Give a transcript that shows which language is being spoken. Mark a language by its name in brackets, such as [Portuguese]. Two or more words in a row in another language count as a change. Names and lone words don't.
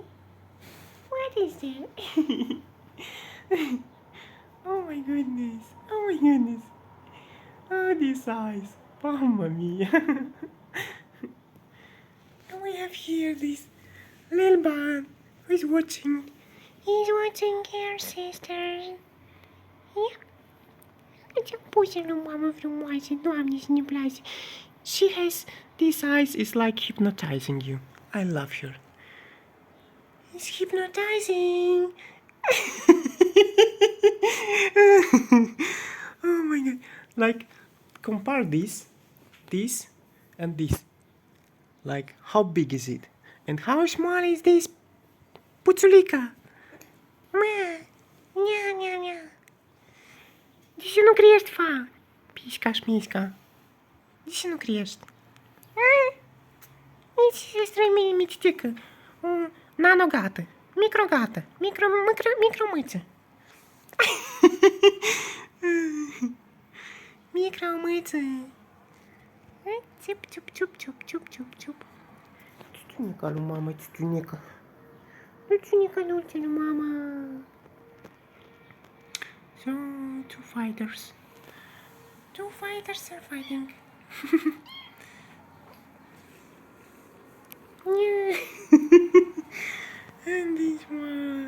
[English] What is there? Oh my goodness! Oh my goodness! Oh, these eyes! [Italian] Mamma mia! [English] And we have here this little man who's watching. He's watching her sisters. Yeah. [Romanian] Ce puse lui mamă frumoasă, Doamne, să ne place. [English] She has these eyes is like hypnotizing you. I love her. It's hypnotizing. Oh my god. Like compare this, and this. Like how big is it? And how small is this puțulica? [Romanian] Nya, nya, nya. De ce nu crești, fa? Pisca șmisca. De ce nu crești? Nici sestra mea micitică. Nanogată. Microgată. Micromâță. Micromâță. Țup, țup, țup, țup, țup, țup, țup. Țuțunica lui mama, țuțunica. Țuțunica dulce lui mama. [English] So, two fighters. Two fighters are fighting. And this one.